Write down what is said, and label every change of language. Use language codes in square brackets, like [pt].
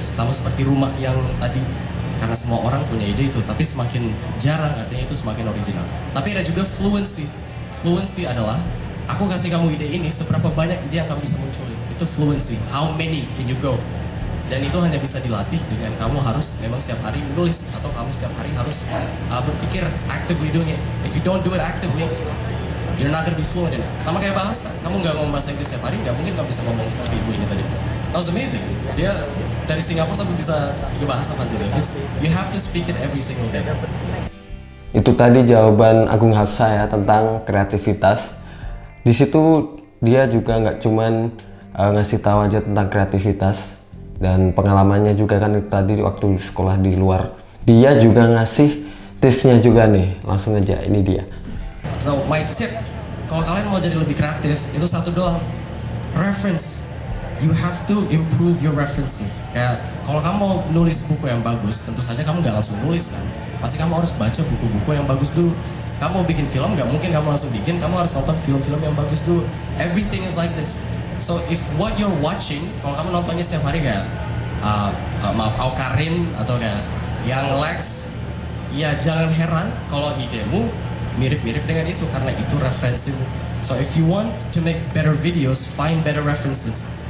[id] Sama seperti rumah yang tadi. Karena semua orang punya ide itu, tapi semakin jarang artinya itu semakin original. Tapi ada juga fluency. Fluency adalah, aku kasih kamu ide ini, seberapa banyak ide yang kamu bisa munculin. Itu fluency. [en] How many can you go? [id] Dan itu hanya bisa dilatih dengan kamu harus memang setiap hari menulis, atau kamu setiap hari harus berpikir, [en] actively doing it. If you don't do it actively, you're not gonna be fluent in it. [id] Sama kayak bahasa, kamu nggak ngomong bahasa Inggris setiap hari, nggak mungkin kamu bisa ngomong seperti ibu ini tadi. [en] That was amazing. [id] Dia dari Singapura tapi bisa tiga bahasa pasti dia. [en] You have to speak it every single day. [id] Itu tadi jawaban Agung Hapsah ya tentang kreativitas. Di situ dia juga nggak cuman ngasih tahu aja tentang kreativitas dan pengalamannya juga kan tadi waktu sekolah di luar. Dia juga ngasih tipsnya juga nih, langsung aja ini dia. [en] So my tip, [id] kalau kalian mau jadi lebih kreatif, itu satu doang, reference. [en] You have to improve your references. [id] Kayak kalau kamu mau nulis buku yang bagus, tentu saja kamu nggak langsung nulis kan. Pasti kamu harus baca buku-buku yang bagus dulu. Kamu mau bikin film, nggak mungkin kamu langsung bikin. Kamu harus nonton film-film yang bagus dulu. [en] Everything is like this. So if what you're watching, [id] kalau kamu nontonnya setiap hari kayak maaf Aukarin atau kayak Yang Lex, ya jangan heran kalau idemu mirip-mirip dengan itu karena itu referensimu. [en] So if you want to make better videos, find better references.